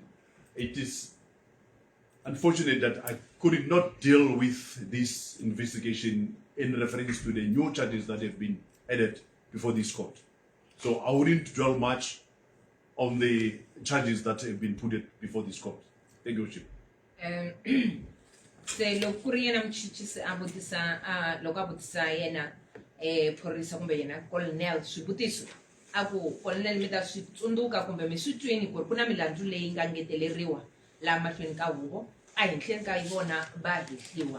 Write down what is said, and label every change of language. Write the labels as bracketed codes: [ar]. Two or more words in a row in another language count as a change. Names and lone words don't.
[en] It is unfortunate that I could not deal with this investigation in reference to the new charges that have been added before this court. So I wouldn't dwell much on the charges that have been put before this court. Thank you, Chief. [ts] Se loko ku ri yena muchuchisi a vutisa loko a vutisa yena phorisa kumbe yena colonel swivutiso a ku colonel mi ta swi tsundzuka kumbe mi swi twini ku ri ku na milandzu leyi nga ngeteleriwa laha mahlweni ka huvo a henhleni ka vona va hehliwa.